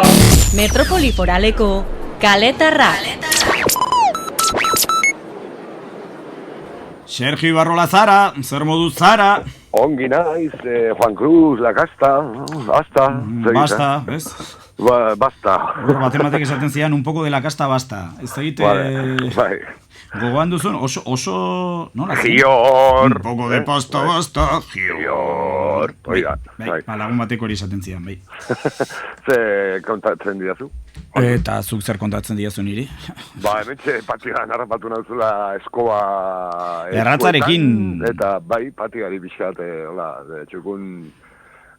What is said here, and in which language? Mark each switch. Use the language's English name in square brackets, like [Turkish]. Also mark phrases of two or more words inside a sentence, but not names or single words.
[Basque] Metropoli foraleko kaletarra. Sergio Ibarrola Zara, zer moduz Zara? Ongi naiz, Juan Cruz, Lacasta, basta, ez? Basta. Batematek esaten zian, [Spanish] un poco de la casta basta. [Basque] Ez egite... Bai. Gogoan duzun, oso... Gior! [Spanish] Un poco de pasta basta, gior! Oiga, [Basque] bai. Lagun bateko hori esaten zian, bai. Ze kontatzen didazu? Eta zuk zer kontatzen didazu niri? Hementxe patigan harrapatu nauzula eskoba... Erratzarekin... Eta bai, patigari pixkat, txukun...